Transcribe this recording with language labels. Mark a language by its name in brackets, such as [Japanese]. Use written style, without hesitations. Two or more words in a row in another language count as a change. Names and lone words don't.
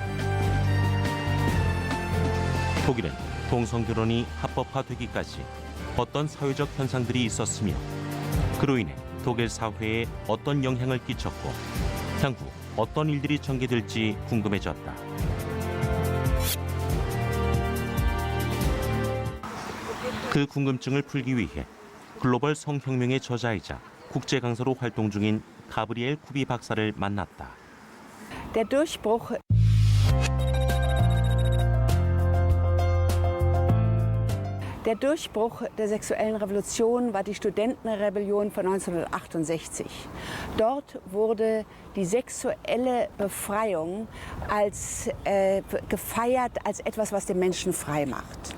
[Korean] 독일은 동성 결혼이 합법화되기까지 어떤 사회적 현상들이 있었으며 그로 인해 독일 사회에 어떤 영향을 끼쳤고 향후 어떤 일들이 전개될지 궁금해졌다. 그 궁금증을 풀기 위해 글로벌 성혁명의 저자이자 국제 강사로 활동 중인 가브리엘 쿠비 박사를 만났다. [German] Der Durchbruch der sexuellen Revolution war die Studentenrebellion von 1968. Dort wurde die sexuelle Befreiung gefeiert als etwas, was den Menschen frei macht.